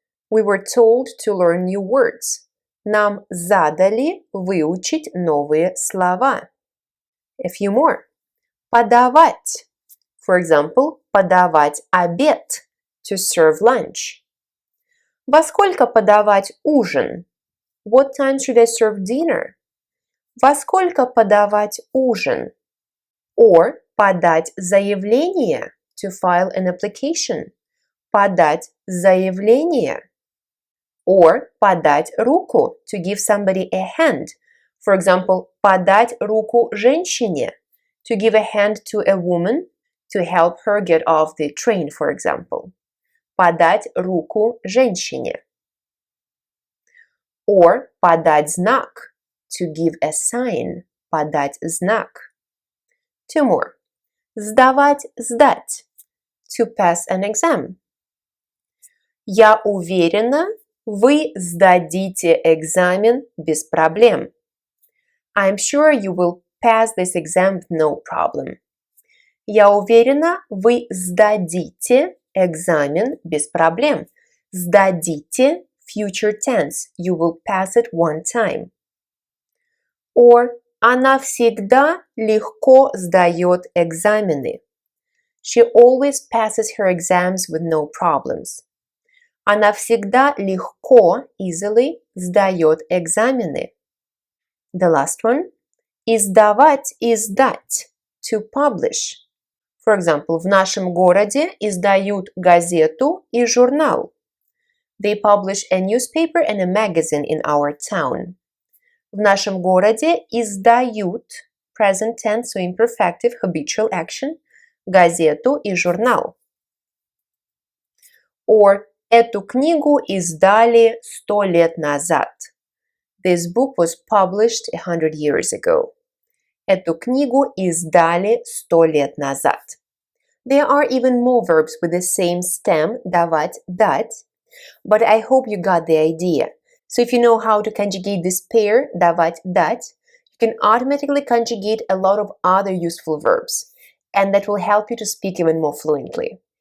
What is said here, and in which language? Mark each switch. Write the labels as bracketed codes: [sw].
[en] We were told to learn new words. [ru] Нам задали выучить новые слова. [en] A few more. [ru] Подавать. [en] For example, [ru] подавать обед. [en] To serve lunch. [ru] Во сколько подавать ужин? [en] What time should I serve dinner? [ru] Во сколько подавать ужин? Or подать заявление. [en] To file an application. [ru] Подать заявление. Or подать руку. [en] To give somebody a hand. For example, [ru] подать руку женщине. [en] to give a hand to a woman, to help her get off the train, for example. [ru] Подать руку женщине. [en] Or [ru] подать знак, [en] to give a sign. [ru] Подать знак. [en] Two more. [ru] Сдавать, сдать, [en] to pass an exam. [ru] Я уверена, вы сдадите экзамен без проблем. [en] I'm sure you will pass this exam with no problem. [ru] Я уверена, вы сдадите экзамен без проблем. Сдадите, [en] future tense. You will pass it one time. [ru] Or она всегда легко сдает экзамены. [en] She always passes her exams with no problems. [ru] Она всегда легко, easily, сдает экзамены. [en] The last one. Издавать, издать, to publish. For example, [ru] в нашем городе издают газету и журнал. [en] They publish a newspaper and a magazine in our town. В нашем городе издают, present tense, so imperfective, habitual action, газету и журнал. [ru] Or эту книгу издали 100 лет назад. [en] This book was published 100 years ago. [ru] Эту книгу издали 100 лет назад. [en] There are even more verbs with the same stem, [ru] давать, дать, [en] but I hope you got the idea. So if you know how to conjugate this pair, [ru] давать, дать, [en] you can automatically conjugate a lot of other useful verbs, and that will help you to speak even more fluently.